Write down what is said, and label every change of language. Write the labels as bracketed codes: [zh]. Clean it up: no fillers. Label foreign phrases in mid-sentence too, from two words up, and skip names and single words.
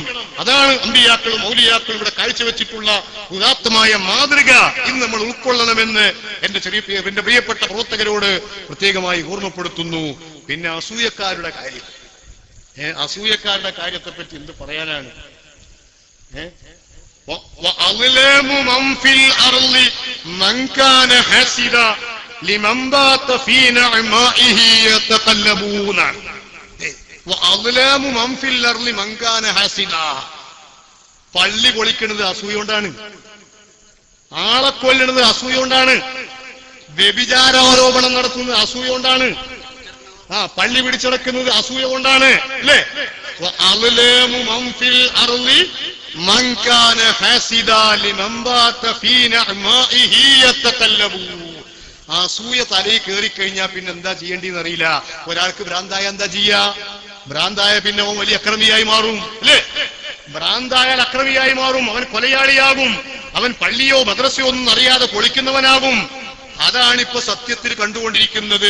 [ml] അതാണ് അമ്പിയാക്കളും ഔലിയാക്കളും ഇവിടെ കാഴ്ചവെച്ചിട്ടുള്ള ഉദാത്തമായ മാതൃക. ഇന്ന് നമ്മൾ ഉൾക്കൊള്ളണമെന്ന് എന്റെ പ്രിയപ്പെട്ട പ്രവർത്തകരോട് പ്രത്യേകമായി ഓർമ്മപ്പെടുത്തുന്നു. പിന്നെ അസൂയക്കാരുടെ കാര്യം, അസൂയക്കാരുടെ കാര്യത്തെ പറ്റി എന്ത് പറയാനാണ്? [ar] وَأَظْلَمُ مَنْ فِي الْأَرْضِ مَنْ كَانَ حَاسِدًا لِمَنْ بَاتَ فِي نَعْمَائِهِ يَتَقَلَّبُونَ. وَأَظْلَمُ مَنْ فِي الْأَرْضِ مَنْ كَانَ حَاسِدًا. [ml] പള്ളി പൊളിക്കുന്നത് അസൂയ കൊണ്ടാണ്, ആളെ കൊല്ലുന്നത് അസൂയ കൊണ്ടാണ്, വ്യഭിചാരാരോപണം നടത്തുന്നത് അസൂയ കൊണ്ടാണ്, പള്ളി പിടിച്ചടക്കുന്നത് അസൂയ കൊണ്ടാണ്, അല്ലേ? [ar] وَأَظْلَمُ مَنْ فِي الْأَرْضِ من كان حاسدا لمن بات في نعمائه يتقلبون. [ml] അസൂയ തലയിൽ കയറി കഴിഞ്ഞാൽ പിന്നെ എന്താ ചെയ്യേണ്ടിന്ന് അറിയില്ല. ഒരാൾക്ക് ഭ്രാന്തായ എന്താ ചെയ്യാ? ഭ്രാന്തായ പിന്നെ അവൻ വലിയ അക്രമിയായി മാറും, അല്ലേ? ഭ്രാന്തായാൽ അക്രമിയായി മാറും, അവൻ കൊലയാളിയാകും, അവൻ പള്ളിയോ മദ്രസയോ ഒന്നും അറിയാതെ പൊളിക്കുന്നവനാകും. അതാണിപ്പോ സത്യത്തിൽ കണ്ടുകൊണ്ടിരിക്കുന്നത്.